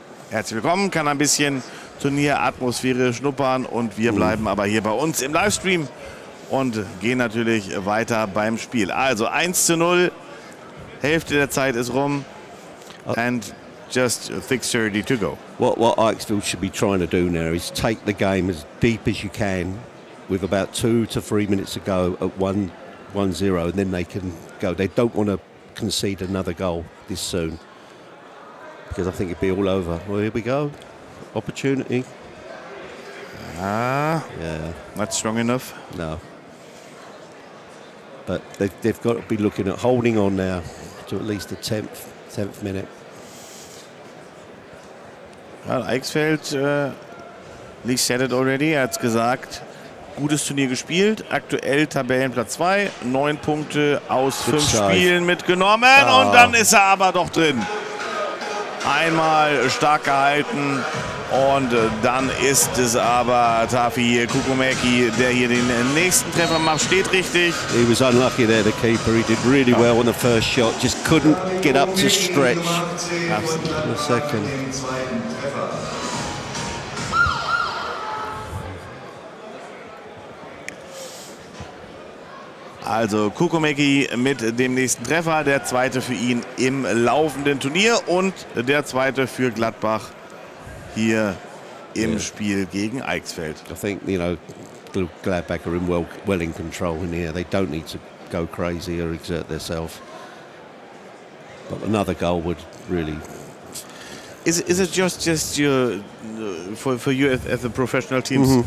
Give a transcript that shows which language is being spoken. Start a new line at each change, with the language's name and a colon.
German: Herzlich willkommen, kann ein bisschen Turnieratmosphäre schnuppern und wir bleiben aber hier bei uns im Livestream und gehen natürlich weiter beim Spiel. Also 1:0, Hälfte der Zeit ist rum
English: and just 6:30 to go. What Eichsfeld should be trying to do now is take the game as deep as you can with about 2 to 3 minutes to go at 1-0, and then they can go. They don't want to concede another goal this soon because I think it'd be all over. Well, here we go. Opportunity. Yeah. Not strong enough. No. But they've got to be looking at holding on now to at least the 10th minute.
German: Ja, Eichsfeld,
English: Lee said it already,
German: er hat es gesagt, gutes Turnier gespielt, aktuell Tabellenplatz 2, 9 Punkte aus 5 Spielen mitgenommen und dann ist er aber doch drin. Einmal stark gehalten und dann ist es aber Tafi Kukumeki, der hier den nächsten Treffer macht, steht richtig.
English: He was unlucky there, the keeper. He did really well on the first shot, just couldn't get up to stretch. Absolutely. The second.
German: Also Kukumeki mit dem nächsten Treffer, der zweite für ihn im laufenden Turnier und der zweite für Gladbach hier im Spiel gegen Eichsfeld.
English: I think, Gladbach are well in control in here. They don't need to go crazy or exert themselves. But another goal would really... Is it just your for you as the professional teams?